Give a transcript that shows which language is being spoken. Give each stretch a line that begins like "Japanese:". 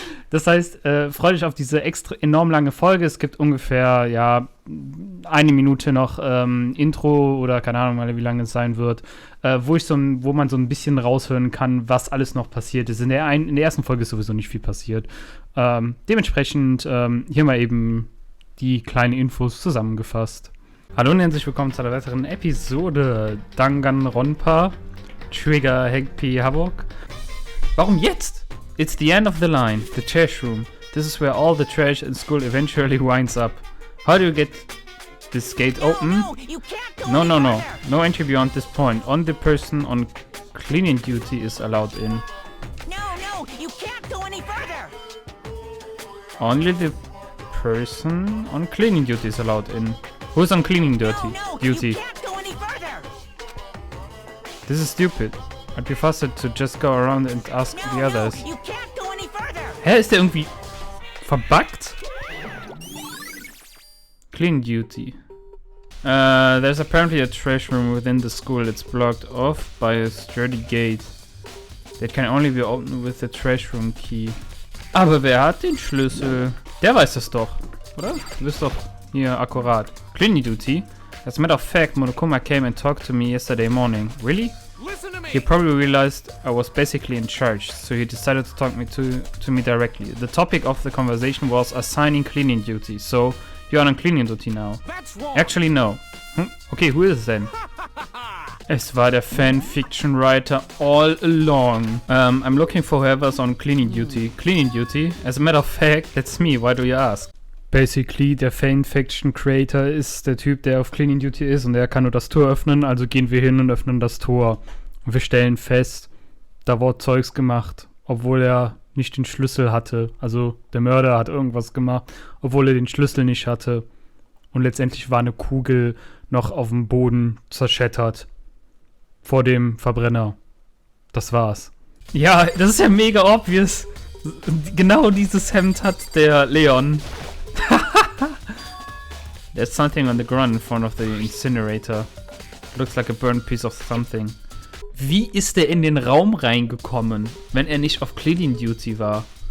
German: Das heißt, freut euch auf diese extra enorm lange Folge. Es gibt ungefähr, 1 Minute noch Intro oder keine Ahnung mal, wie lange es sein wird, wo man so ein bisschen raushören kann, was alles noch passiert ist. In der ersten Folge ist sowieso nicht viel passiert. Dementsprechend hier mal eben die kleinen Infos zusammengefasst. Hallo und herzlich willkommen zu einer weiteren Episode Danganronpa, Trigger Havoc. Warum jetzt?
English: It's the end of the line, the trash room. This is where all the trash in school eventually winds up. How do you get this gate open? No, no entry beyond this point. Only the person on cleaning duty is allowed in. No, you can't go any further. Only the person on cleaning duty is allowed in. Who's on cleaning duty? You can't go any further. This is stupid. I'd be faster to just go around and ask the others. You can't go any further.
German: Hä, ist der irgendwie verbuggt?
English: Clean duty. There's apparently a trash room within the school. It's blocked off by a sturdy gate that can only be opened with the trash room key.
German: Aber wer hat den Schlüssel? Der weiß das doch, oder? Du bist doch hier akkurat. Cleaning duty?
English: As a matter of fact, Monokuma came and talked to me yesterday morning. Really? He probably realized I was basically in charge, so he decided to talk to me directly. The topic of the conversation was assigning cleaning duty, so you're on cleaning duty now. Actually, no. Okay, who is it then?
German: Es war der Fanfiction-Writer all along.
English: I'm looking for whoever's on cleaning duty. Cleaning duty? As a matter of fact, that's me. Why do you ask?
German: Basically, der Fanfiction-Creator ist der Typ, der auf Cleaning Duty ist und er kann nur das Tor öffnen, also gehen wir hin und öffnen das Tor. Und wir stellen fest, da wurde Zeugs gemacht, obwohl er nicht den Schlüssel hatte. Also der Mörder hat irgendwas gemacht, obwohl er den Schlüssel nicht hatte. Und letztendlich war eine Kugel noch auf dem Boden zerschmettert. Vor dem Verbrenner. Das war's. Ja, das ist ja mega obvious. Genau dieses Hemd hat der Leon.
English: There's something on the ground in front of the incinerator. Looks like a burnt piece of something.
German: Wie ist er in den Raum reingekommen, wenn er nicht auf Cleaning Duty war?